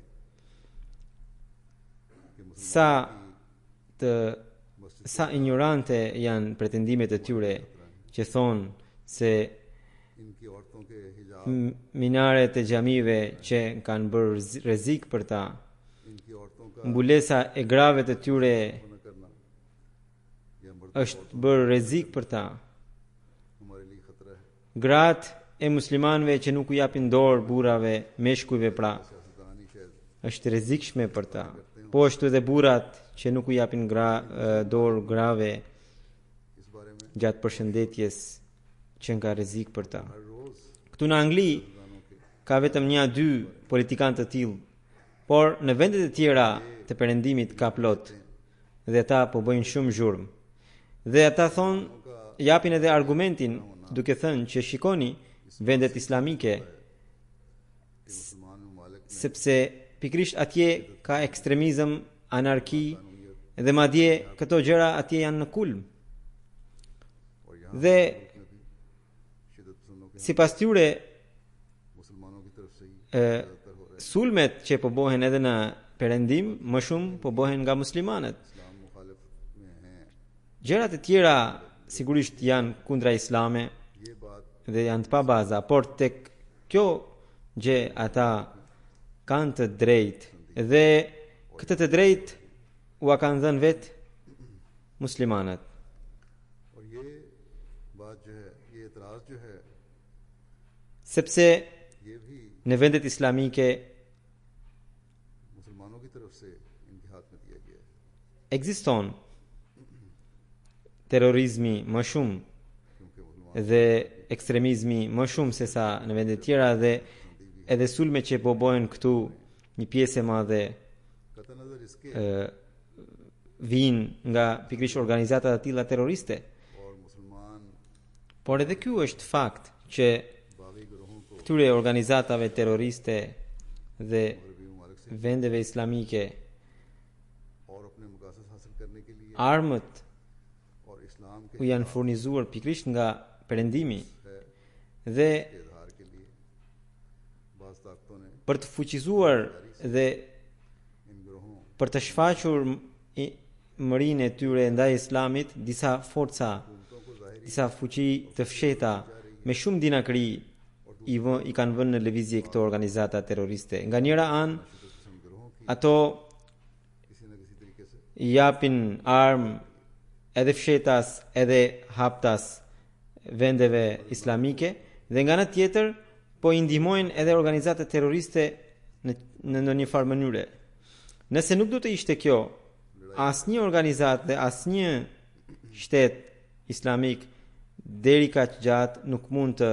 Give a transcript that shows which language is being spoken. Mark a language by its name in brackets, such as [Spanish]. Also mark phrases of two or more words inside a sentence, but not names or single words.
[Albanian] Sa ignorante janë pretendimet e tyre që thonë se minaret e xhamive që kanë bërë rrezik për ta, mbulesa e grave të tyre është bërë rrezik për ta. [Urdu] ہمارے لیے خطرہ ہے. [Albanian] Gratë e muslimanëve që nuk u japin dorë burrave, meshkujve pra, [Urdu] سیاستدان ہی شاید [Albanian] është rrezikshme për ta. Po ashtu edhe burrat që nuk u japin dorë grave [Urdu] اس بارے میں [Albanian] gjatë përshëndetjes që nga rrezik për ta. [Urdu] ہر روز [Albanian] Këtu në Angli ka vetëm 1-2 politikanë të tillë, por në vendet e tjera të perëndimit ka plot dhe ata po bëjnë shumë zhurmë. Dhe ata thonë, japin edhe argumentin duke thënë që shikoni vendet islamike [Urdu] مسلمان ممالک [Albanian] sepse pikrisht atje ka ekstremizëm, anarki dhe madje këto gjëra atje janë në kulm. [Urdu] اور یہاں [Albanian] Dhe [Urdu] میں بھی شدت پسندوں کے [Albanian] sipas tyre [Urdu] مسلمانوں کی طرف سے ہی [Albanian] ë, sulmet që po bëhen edhe në perëndim më shumë po bëhen nga muslimanët. [Urdu] اسلام مخالف میں ہیں. [Albanian] Gjërat e tjera sigurisht janë kundra islame [Urdu] یہ بات [Albanian] dhe janë të pa baza, por tek kjo gjë ata kanë të drejtë dhe këtë të drejtë ua kanë dhënë vetë muslimanët. [Urdu] اور یہ بات جو ہے، یہ اعتراض جو ہے, [Albanian] Sepse [Urdu] یہ بھی [Albanian] në vendet islamike [Urdu] مسلمانوں کی طرف سے انکے ہاتھ میں دیا گیا ہے. [Albanian] ekziston terrorizmi më shumë [Urdu] کیونکہ مسلمان [Albanian] dhe ekstremizmi më shumë se sa në vende tjera dhe edhe sulme që po bëhen këtu një pjesë e madhe [Urdu] قطعی نظر اسکے [Albanian] vijnë nga pikrisht organizata të tilla terroriste. [Urdu] اور مسلمان [Albanian] Por edhe ky është fakt që [Urdu] باغی گروہوں کو [Albanian] këtyre organizatave terroriste dhe [Urdu] مغربی ممالک سے [Albanian] vendeve islamike [Urdu] اور اپنے مقاصد حاصل کرنے کے لیے [Albanian] armët [Urdu] اور اسلام کے [Albanian] u janë furnizuar pikrisht nga perëndimi [Urdu] है [Albanian] dhe [Urdu] کے اظہار کے لیے بعض طاقتوں نے [Albanian] për të fuqizuar dhe [Urdu] ان گروہوں [Albanian] për të shfaqur mërinë e tyre ndaj islamit, disa forca, disa fuqi të fshehta me shumë dinakri i kanë vënë në lëvizje këto organizata terroriste. Nga njëra anë, [Urdu] پسند گروہوں کی [Albanian] ato [Urdu] کسی نہ کسی طریقے سے [Albanian] i japin armë edhe fshetas edhe haptas vendeve islamike dhe nga ana tjetër po i ndihmojnë edhe organizata terroriste në ndonjë farë mënyre. Nëse nuk do të ishte kjo, asnjë organizatë dhe asnjë shtet islamik deri kaq gjatë nuk mund të